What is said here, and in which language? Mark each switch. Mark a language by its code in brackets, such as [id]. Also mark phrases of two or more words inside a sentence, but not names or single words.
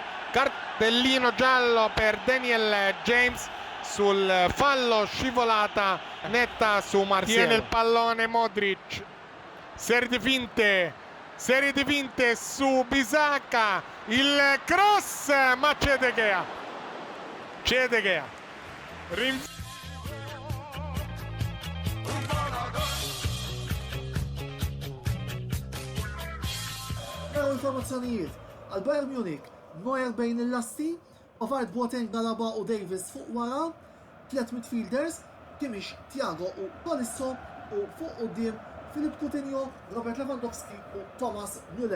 [it] Cartellino giallo per Daniel James sul fallo, scivolata netta su Martial. Tiene il pallone Modric, serie di finte su Bisacca, il cross, ma c'è De Gea. [mt] Informazzjonijiet għal Bayern Munich, Neuer bejn il-lasti, Pavard, Boateng, Alaba u Davis fuq wara, 3 midfielders, Kimmich, Thiago u Tolisso, u fuq quddiem Filip Coutinho, Robert Lewandowski u Thomas Müller.